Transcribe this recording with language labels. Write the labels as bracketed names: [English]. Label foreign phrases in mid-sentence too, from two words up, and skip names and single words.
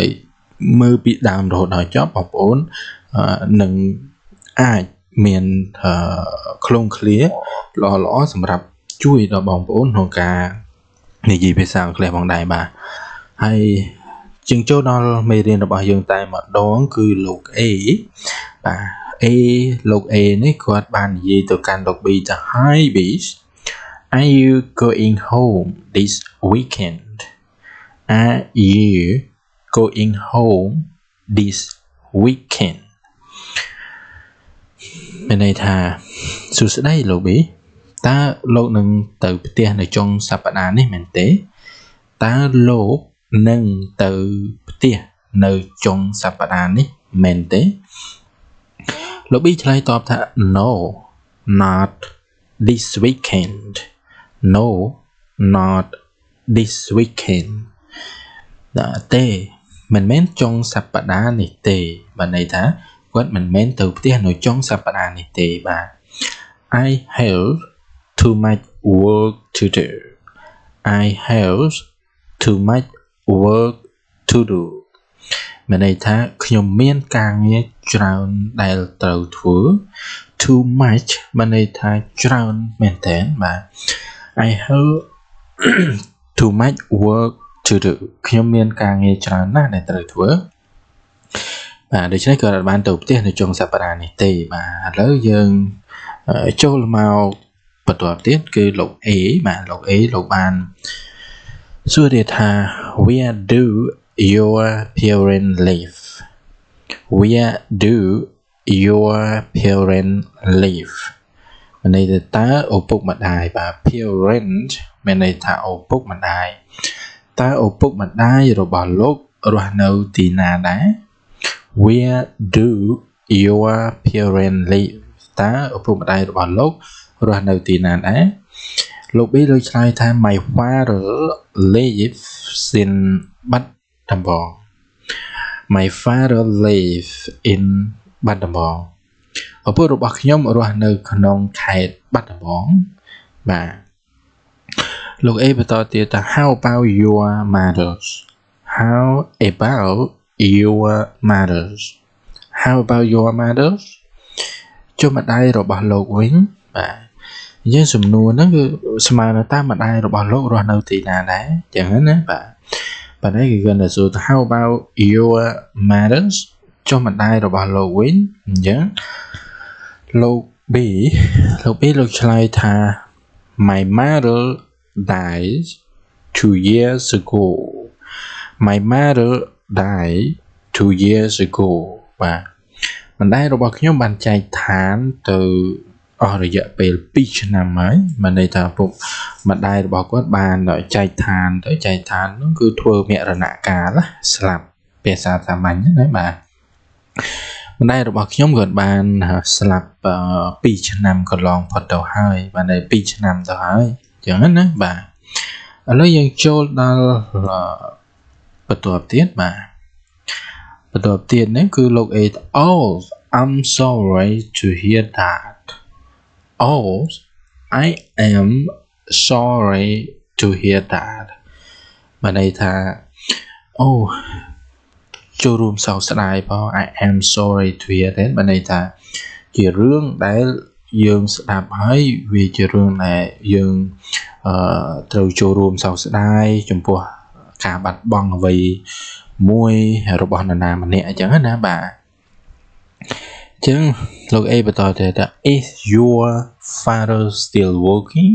[Khmer] មើលពីដើមរហូតដល់ចប់បងប្អូននឹងអាចមានខ្លងឃ្លាល្អសម្រាប់ ជួយដល់បងប្អូនក្នុងការនិយាយភាសាអង់គ្លេសផងដែរបាទហើយជាងចូលដល់មេរៀនរបស់យើងតែម្ដងគឺលោក A បាទ លោក A នេះគាត់បាននិយាយទៅកាន់លោក B ថា [English] Hi B are you going home this weekend Are you going home this weekend [Khmer] មានន័យថាសួស្តីលោក B តើលោកនឹងទៅផ្ទះនៅចុងសប្តាហ៍នេះមែនទេតើលោកនឹងទៅផ្ទះនៅចុង សប្តាហ៍នេះមែនទេលោក B ឆ្លើយតបថា [English] No not this weekend No not this weekend [Khmer] ទេមិនមែនចុងសប្តាហ៍នេះទេបានន័យថាគាត់មិនមែនទៅផ្ទះនៅចុងសប្តាហ៍នេះទេបាទ [English] I have too much work to do I have too much work to do [Khmer] មានន័យថាខ្ញុំមានការងារច្រើនដែលត្រូវធ្វើ [English] too much [Khmer] មានន័យថាច្រើនមែនតើបាទ [English] I have too much work to do [Khmer] ខ្ញុំមានការងារច្រើនណាស់ដែលត្រូវធ្វើបាទដូច្នេះក៏បានទៅផ្ទះនៅចុងសប្តាហ៍នេះទេបាទឥឡូវយើងចូលមកបន្តទៀតគឺលោក A បាទលោក A លោកបានសួរថា [English] Where do your parents live Where do your parents live [Khmer] មានន័យថាតើឪពុកម្ដាយបាទ parent មានន័យថាឪពុកម្ដាយតើឪពុកម្ដាយរបស់លោករស់នៅទីណាដែរ [English] Where do your parents live [Khmer] តើឪពុកម្ដាយរបស់លោករស់នៅទីណាដែរលោក B លោកឆ្លើយថា [English] My father lives in [Khmer] បាត់ដំបង [English] My father lives in [Khmer] បាត់ដំបងឪពុករបស់ខ្ញុំរស់នៅក្នុងខេត្តបាត់ដំបងបាទលោក [English] A [Khmer] បន្តទៀតថា [English] How about your mothers How about your mothers How about your mothers [Khmer] ចុះម្ដាយរបស់លោកវិញបាទយើងសំណួរហ្នឹងគឺស្មើនឹងតាមម្ដាយរបស់លោករស់នៅទីណាដែរចឹងណាបាទបាទនេះគឺគាត់ទៅសួរថា [English] How about your mothers [Khmer] ចុះម្ដាយរបស់លោកវិញអញ្ចឹងលោក B លោកឆ្លើយថា [English] My mother died 2 years ago My mother died 2 years ago [Khmer] បាទម្ដាយរបស់ខ្ញុំបានចែកឋានទៅអស់រយៈពេល2ឆ្នាំហើយមានន័យ ថាពុកម្ដាយរបស់គាត់បានចែកឋានទៅចែកឋាននោះគឺធ្វើមរណកាលស្លាប់ភាសាសាមញ្ញណាបាទម្ដាយរបស់ខ្ញុំគាត់បានស្លាប់2ឆ្នាំកន្លងផុតទៅហើយបានតែ2ឆ្នាំទៅហើយអញ្ចឹងណាបាទឥឡូវយើងចូលដល់បន្ទាប់ទៀតបាទបន្ទាប់ទៀតនេះគឺលោក A [English] Oh I'm sorry to hear that Oh I am sorry to hear that [Khmer] បានន័យថាអូចូលរួមសោកស្ដាយ ផង [English] I am sorry to hear that [Khmer] បានន័យថាជារឿងដែលយើងស្ដាប់ហើយវាជារឿងដែលយើងត្រូវចូលរួមសោកស្ដាយចំពោះការបាត់បង់អ្វីមួយរបស់នរណាម្នាក់អញ្ចឹងណាបាទចឹងលោក A បន្តទៅថា [English] Is your father still working?